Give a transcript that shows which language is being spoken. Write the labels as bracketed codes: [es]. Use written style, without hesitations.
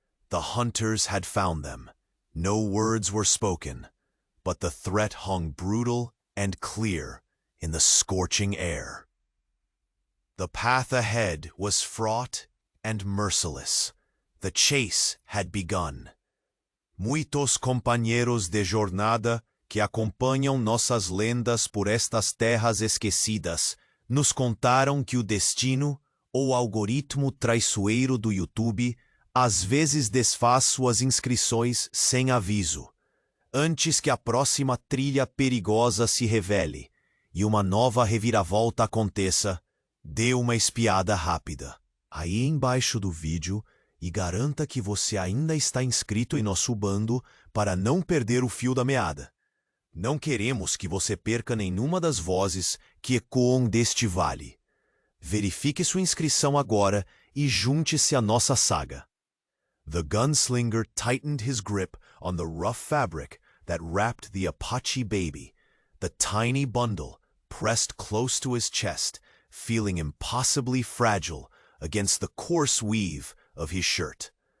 [en] The hunters had found them. No words were spoken, but the threat hung brutal and clear in the scorching air. The path ahead was fraught and merciless. The chase had begun. [pt] Muitos companheiros de jornada que acompanham nossas lendas por estas terras esquecidas nos contaram que o destino, ou algoritmo traiçoeiro do YouTube, às vezes desfaz suas inscrições sem aviso, antes que a próxima trilha perigosa se revele e uma nova reviravolta aconteça. Dê uma espiada rápida aí embaixo do vídeo e garanta que você ainda está inscrito em nosso bando para não perder o fio da meada. Não queremos que você perca nenhuma das vozes que ecoam deste vale. Verifique sua inscrição agora e junte-se à nossa saga. [en] The gunslinger tightened his grip on the rough fabric that wrapped the APACHE baby, the tiny bundle pressed close to his chest, feeling impossibly fragile against the coarse weave of his shirt.